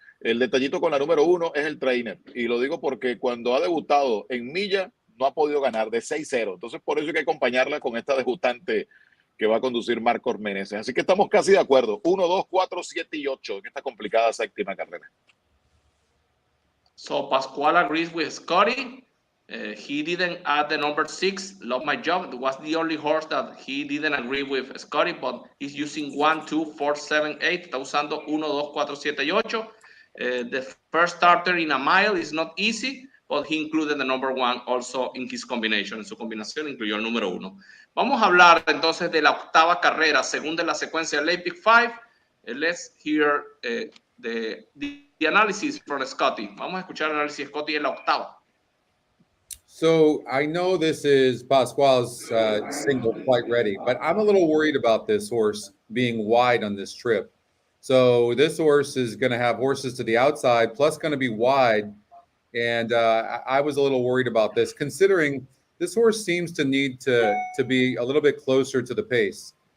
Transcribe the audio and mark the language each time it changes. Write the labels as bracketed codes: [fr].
[es] El detallito con la número 1 es el trainer. Y lo digo porque cuando ha debutado en milla, no ha podido ganar de 6-0. Entonces, por eso hay que acompañarla con esta debutante que va a conducir Marcos Meneses. Así que estamos casi de acuerdo. 1, 2, 4, 7 y 8 en esta complicada séptima carrera. [en] So Pascual agrees with Scotty. He didn't add the number 6, Love My Job. It was the only horse that he didn't agree with Scotty, but he's using 1, 2, 4, 7, 8. [es] Está usando 1, 2, 4, 7 y 8. [en] The first starter in a mile is not easy, but he included the number 1 also in his combination. [es] En su combinación incluyó el número 1. Vamos a hablar entonces de la octava carrera, según de la secuencia Late Pick 5. [en] Let's hear the analysis from Scotty. [es] Vamos a escuchar el análisis de Scotty en la octava. [en] So I know this is Pascual's single quite ready, but I'm a little worried about this horse being wide on this trip. So this horse is going to have horses to the outside, plus going to be wide. And I was a little worried about this, considering this horse seems to need to be a little bit closer to the pace.